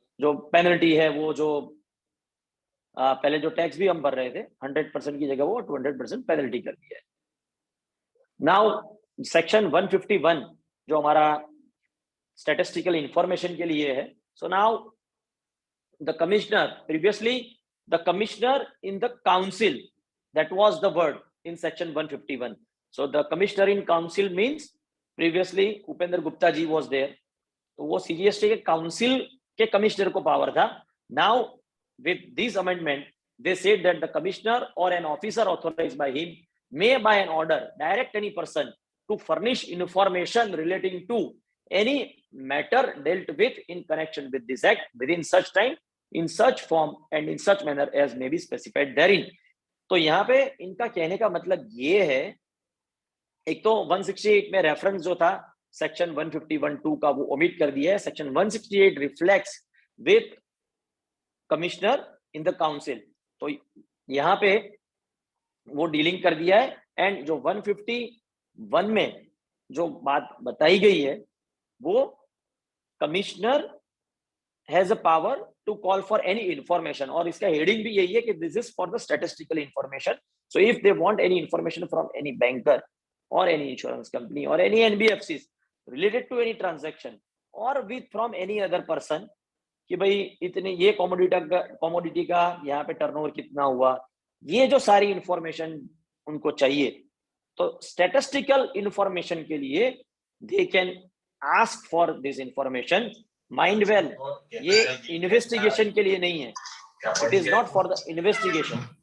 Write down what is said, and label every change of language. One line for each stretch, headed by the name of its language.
Hindi: जो पेनल्टी है वो जो पहले जो टैक्स भी हम भर रहे थे 100% की जगह वो 200% पेनल्टी कर दिया है।
English: now section 151
Hindi: जो हमारा स्टैटिस्टिकल इंफॉर्मेशन के लिए है,
English: So now the commissioner, previously the commissioner in the council, that was the word in section 151. So the commissioner in council means previously Upendra Gupta ji was there,
Hindi: तो वो CGST के council के commissioner को power था।
English: Now with this amendment they said that the commissioner or an officer authorized by him may by an order direct any person to furnish information relating to any matter dealt with in connection with this act within such time, in such form and in such manner as may be specified therein.
Hindi: तो यहाँ पे इनका कहने का मतलब ये है, एक तो 168 में रेफरेंस जो था सेक्शन 151(2) का वो ओमिट कर दिया है।
English: section 168 reflects with commissioner in the council,
Hindi: तो यहाँ पे वो डीलिंग कर दिया है। एंड जो 151 में जो बात बताई गई है वो commissioner
English: has a power to call for any information,
Hindi: और इसका हेडिंग भी यही है कि
English: this is for the statistical information. So if they want any information from any banker or any insurance company or any NBFCs related to any transaction or with from any other person
Hindi: कि भाई इतने ये commodity का यहाँ पे turnover कितना हुआ, ये जो सारी इंफॉर्मेशन उनको चाहिए, तो स्टैटिस्टिकल इंफॉर्मेशन के लिए
English: they can ask for this information.
Hindi: Mind well, ये इन्वेस्टिगेशन के लिए नहीं है,
English: It is not for the investigation.